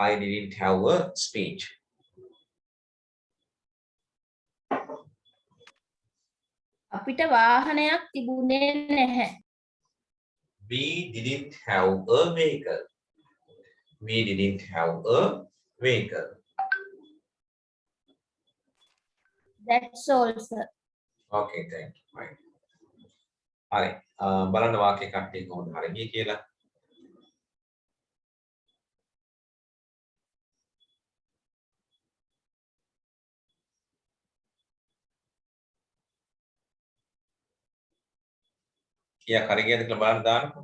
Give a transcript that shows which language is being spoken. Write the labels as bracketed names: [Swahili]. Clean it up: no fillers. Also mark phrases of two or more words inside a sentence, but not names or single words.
[English] I didn't have a speech. [Sinhala] අපිට වාහනයක් තිබුණේ නැහැ. [English] We didn't have a vehicle. We didn't have a vehicle. That's all, sir. Okay, thank you. Right. [Sinhala] හරි. බලන්න වාක්‍ය කට්ටිය කොහොමද හරියි කියලා. කියා හරි කියද කියලා බලන්න දාන්නකෝ.